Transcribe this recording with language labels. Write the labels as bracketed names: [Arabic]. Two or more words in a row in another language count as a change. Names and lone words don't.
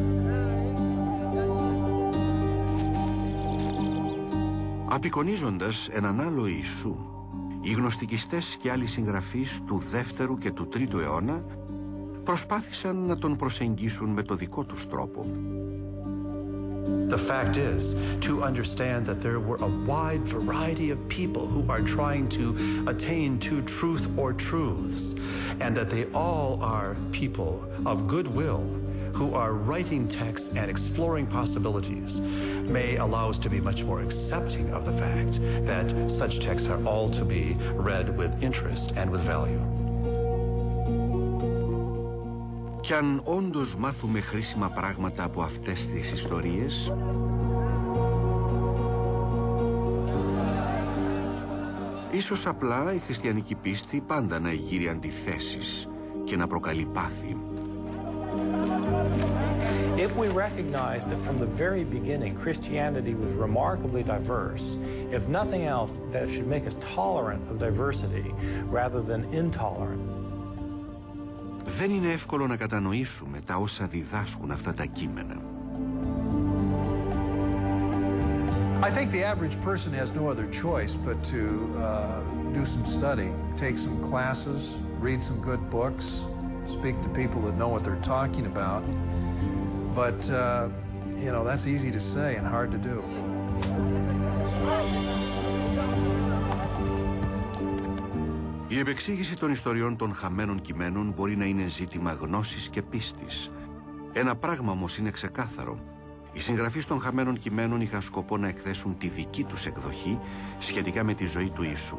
[Greek] Απεικονίζοντας έναν άλλο Ιησού, οι γνωστικιστές και άλλοι συγγραφείς του 2ου και του 3ου αιώνα προσπάθησαν να τον προσεγγίσουν με το δικό τους τρόπο. [English] The fact is to understand that there were a wide variety of people who are trying to attain to truth or truths, and that they all are people of goodwill who are writing texts and exploring possibilities may allow us to be much more accepting of the fact that such texts are all to be read with interest and with value. [Greek] Κι αν όντως μάθουμε χρήσιμα πράγματα από αυτές τις ιστορίες, ίσως απλά η χριστιανική πίστη πάντα να εγείρει αντιθέσεις και να προκαλεί πάθη. [English] If we recognize that from the very beginning Christianity was remarkably diverse, if nothing else, that should make us tolerant of diversity rather than intolerant. [Greek] Δεν είναι εύκολο να κατανοήσουμε τα όσα διδάσκουν αυτά τα κείμενα. [English] I think the average person has no other choice but to do some study, take some classes, read some good books, speak to people that know what they're talking about. But, you know, that's easy to say and hard to do. [Greek] Η επεξήγηση των ιστοριών των χαμένων κειμένων μπορεί να είναι ζήτημα γνώσης και πίστης. Ένα πράγμα όμως είναι ξεκάθαρο. Οι συγγραφείς των χαμένων κειμένων είχαν σκοπό να εκθέσουν τη δική τους εκδοχή σχετικά με τη ζωή του Ιησού.